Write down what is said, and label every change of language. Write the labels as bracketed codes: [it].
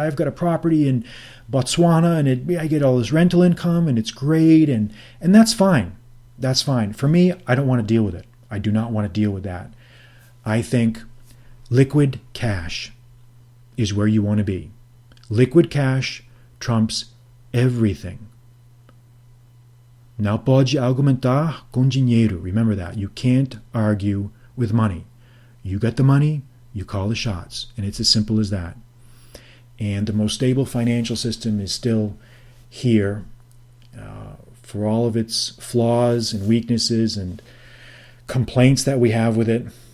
[en] I've got a property in Botswana, and I get all this rental income, and it's great, and that's fine. That's fine. For me, I don't want to deal with it. I do not want to deal with that. I think liquid cash is where you want to be. Liquid cash trumps everything. [pt] Não pode argumentar com dinheiro. [en] Remember that. You can't argue with money. You get the money, you call the shots. And it's as simple as that. And the most stable financial system is still here, for all of its flaws and weaknesses and complaints that we have with it.